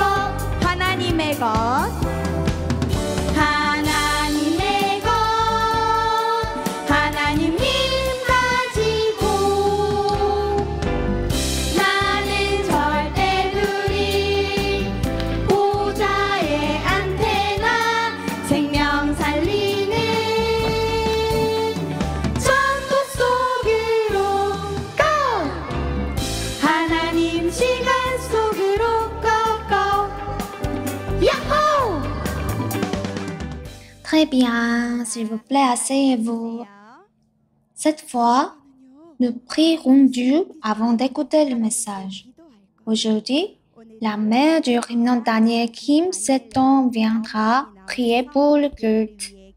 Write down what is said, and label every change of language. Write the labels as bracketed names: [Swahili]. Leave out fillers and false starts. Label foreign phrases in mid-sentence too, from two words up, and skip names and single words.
[Korean] 하나님의 것 하나님의 것 하나님 힘 가지고 나는 절대 누릴 보좌의 안테나. 생명 살리는 전도 속으로 고! 하나님 시간 속으로 고고. 야호! [French] Très bien, s'il vous plaît, asseyez-vous. Cette fois, nous prierons Dieu avant d'écouter le message. Aujourd'hui, la mère du hymne Daniel Kim Seton viendra prier pour le culte.